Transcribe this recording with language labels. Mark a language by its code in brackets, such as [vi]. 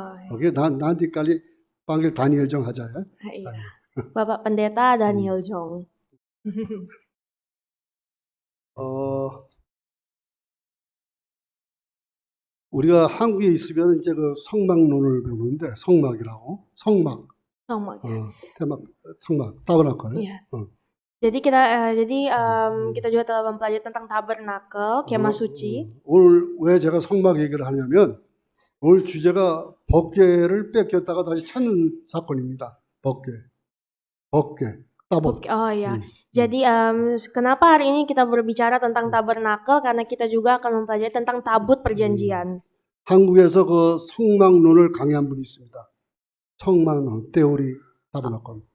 [id] Oke, nanti kali panggil Daniel Jong aja ya. Iya. Bapak Pendeta Daniel Jong. [ko] 우리가 한국에 있으면 이제 그 성막론을 배우는데 성막이라고 성막. [id] tema 성막 tabernakel. Iya. Jadi kita juga telah mempelajari tentang tabernakel, kemah suci. [ko] 오늘 왜 제가 성막 얘기를 하냐면 오늘 주제가 법궤를 뺏겼다가 다시 찾는 사건입니다. 법궤, 따복. [id] Oh ya. Jadi kenapa hari ini kita berbicara tentang tabernakel? Karena kita juga akan mempelajari tentang tabut perjanjian. [ko] 한국에서 그 성막론을 강의한 분이 있습니다. 성막론, [id] teori tabernakel.